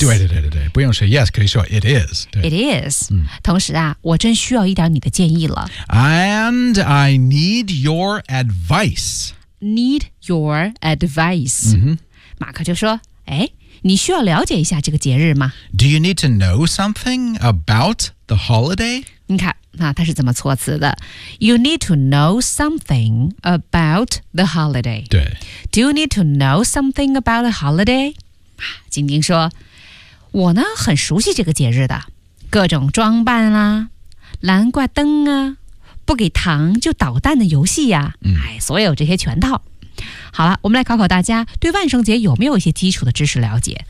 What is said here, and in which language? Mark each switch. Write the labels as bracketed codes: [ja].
[zh] 对对对对对不用说 yes, 可以说 [en] it is. It is.、嗯、 [zh] 同时啊我真需要一点你的建议了。 [en] And I need your advice. Need your advice.、嗯、 [zh] 马克就说哎你需要了解一下这个节日吗 [en] Do you need to know something about the holiday? [zh] 你看。那他是怎么措辞的 [en] You need to know something about the holiday [zh] 对 [en] Do you need to know something about the holiday? [zh] 晶晶说我呢很熟悉这个节日的各种装扮啊蓝挂灯啊不给糖就捣蛋的游戏啊、嗯、哎，所有这些全套好了我们来考考大家对万圣节有没有一些基础的知识了解